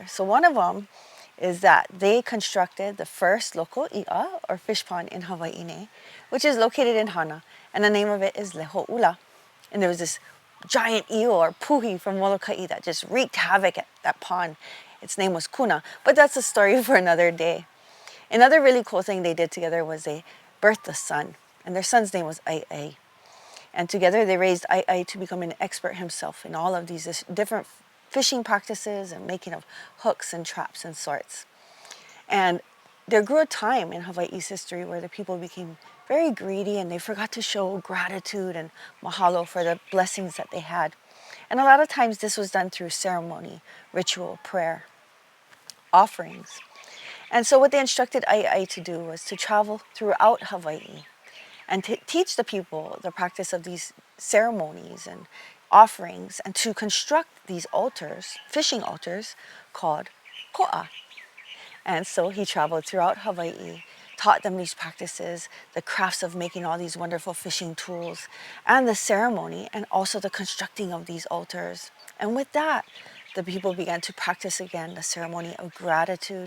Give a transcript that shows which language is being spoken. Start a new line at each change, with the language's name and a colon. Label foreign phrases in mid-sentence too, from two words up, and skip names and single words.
English: So one of them is that they constructed the first local i'a, or fish pond in Hawaii, which is located in Hana, and the name of it is Leho'ula. And there was this giant eel or puhi from Moloka'i that just wreaked havoc at that pond. Its name was Kuna, but that's a story for another day. Another really cool thing they did together was they birthed a son, and their son's name was ʻAiʻai. And together they raised ʻAiʻai to become an expert himself in all of these different fishing practices and making of hooks and traps and sorts. And there grew a time in Hawaii's history where the people became very greedy and they forgot to show gratitude and mahalo for the blessings that they had. And a lot of times this was done through ceremony, ritual, prayer, offerings. And so what they instructed ʻAiʻai to do was to travel throughout Hawaii and to teach the people the practice of these ceremonies and offerings, and to construct these altars, fishing altars, called koʻa. And so he traveled throughout Hawaii, taught them these practices, the crafts of making all these wonderful fishing tools, and the ceremony, and also the constructing of these altars. And with that, the people began to practice again the ceremony of gratitude.